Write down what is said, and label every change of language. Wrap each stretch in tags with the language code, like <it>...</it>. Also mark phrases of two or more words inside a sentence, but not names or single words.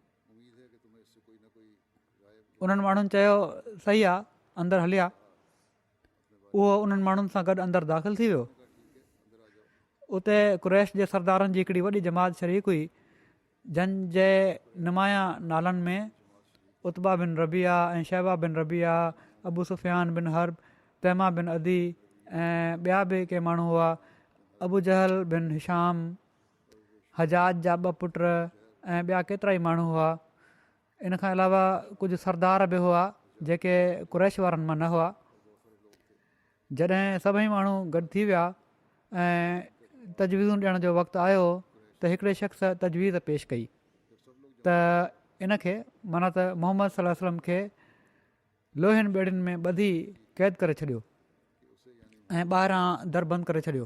<sd>उन्हनि माण्हुनि चयो सही आहे, अंदरि हलिया। उहो उन्हनि माण्हुनि सां गॾु अंदरि दाख़िलु थी वियो। उते कुरैश जे सरदारनि जी हिकिड़ी वॾी जमात शरीक हुई जंहिंजे नुमाया नालनि में उत्बा बिन रबिया ऐं शहबा बिन रबिया, अबू सुफ़ियान बिन हर्ब, तैमा बिन अदी ऐं ॿिया बि के माण्हू हुआ। अबू जहल बिन हिशाम, हजाज जा ॿ पुट ऐं ॿिया केतिरा ई माण्हू हुआ। इन खां अलावा कुझु सरदार बि हुआ जेके कुरैश वारनि मां न हुआ। जॾहिं सभई माण्हू गॾु थी विया ऐं तजवीज़ूं ॾियण जो वक़्तु आयो त हिकिड़े शख़्स तजवीज़ पेश कई त इन खे माना त मोहम्मद</sd> <ar>صلى الله عليه وسلم</ar> <sd>खे लोहियुनि ॿेड़ियुनि में ॿधी क़ैद करे छॾियो ऐं ॿाहिरां दर बंदि करे छॾियो।</sd>